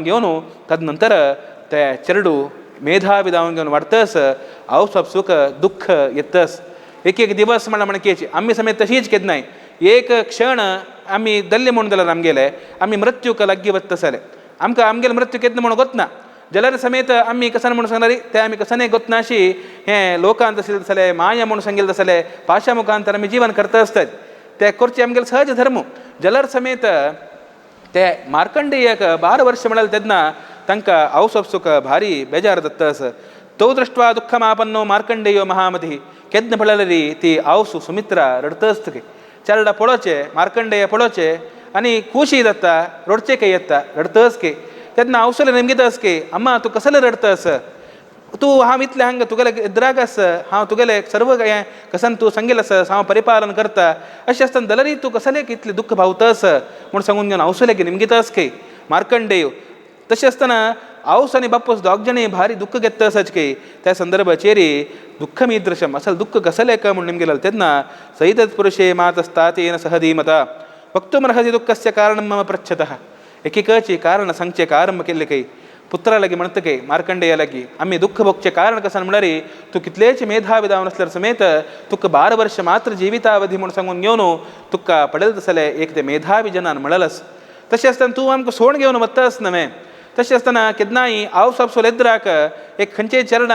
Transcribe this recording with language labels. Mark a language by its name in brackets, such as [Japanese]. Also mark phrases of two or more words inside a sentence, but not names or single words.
[Konkani] घेवन तदनंतर ते चरडू मेधावी जावन घेवन वाडतस आवसपसूक दुःख येतस एक एक दिवस म्हणा म्हणकेची आम्ही समेत तशीच केदनाय एक क्षण आम्ही दल्ले म्हणून जाल्यार आमगेले आम्ही मृत्यूक लागगी वत्तसले आमकां आमगेले मृत्यू केदना म्हणून गोतना जाल्यार समेत आम्ही कसन म्हणून सांगणारी ते आम्ही कसने गोतनाशी हे लोकांत आशिल्ले तसले माया म्हणून सांगिल्ले तसले पाशा मुखांतर आमी जीवन करता आसतात ते करचे आमगेले सहज धर्म जाल्यार समेत ते मार्कंडेयक 12 वर्ष म्हणाल तेदना तांकां आवसपसूक भारी बेजार दत्तस [Sanskrit] तो दृष्ट्वा दुःखमापन्नो मार्कंडेयो महामती [Konkani] केदन पळयलेरी ती आवसू सुमित्रा रडतसतकी चरडा पळोवचे मार्कंडेय पळोवचे आनी खुशी जाता रडचे कೈ येता रडतस की तेदना आवसले नेमगेतस की अम्मा तू कसले रडतस तू हांव इतले हांगा तुगेले इद्रागस हांव तुगेले सर्व हें कसन तू सांगिल्लस हांव परिपालन करता अशें आसतना जाल्यार तू कसले इतले दुःख भावतस म्हूण सांगून घेवन आवसले की नेमगेतस की मार्कंडेय तशें आसतना आवस आनी बापूस दोग जणी भारी दुःख घेतस की त्या संदर्भाचेरी दुःखमीदृशम असल दुःख कसले का म्हणून निमगे तेदना [Sanskrit] सैतत् पुरुषे मातस्तातेन सह धीमता वक्तुमर्हति दुःखस्य कारणं मम पृच्छतः [Konkani] एकेकाची कारण सांगचे आरंभ केले कೈ पुत्रालागी म्हणत कೈ मार्कंडेयालागी आम्ही दुःख भोगचे कारण कसन म्हणल्यारी तू कितलेच मेधावी जावन असल्यार समेत तुका 12 वर्ष मात्र जिवितावधी म्हणून सांगून घेवन तुका पडेल तसले एक ते मेधावी जनान म्हणलस तशें आसतना तूं आमकां सोड घेवन वत्तास न्हय तशें आसतना केदनाय आवसपसूल एद्राक एक खंयचेय चरडान